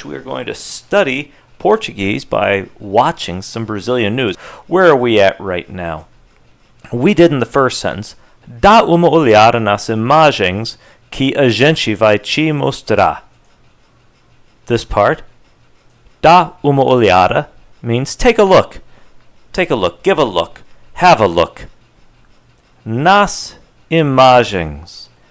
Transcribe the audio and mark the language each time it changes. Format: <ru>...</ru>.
<en>we are going to study Portuguese by watching some Brazilian news. Where are we at right now? We did in the first sentence,</en> <pt>dá uma olhada nas imagens que a gente vai te mostrar.</pt> <en>This part,</en> <pt>dá uma olhada,</pt> <en>means take a look. Take a look, give a look, have a look.</en> <pt>Nas imagens.</pt>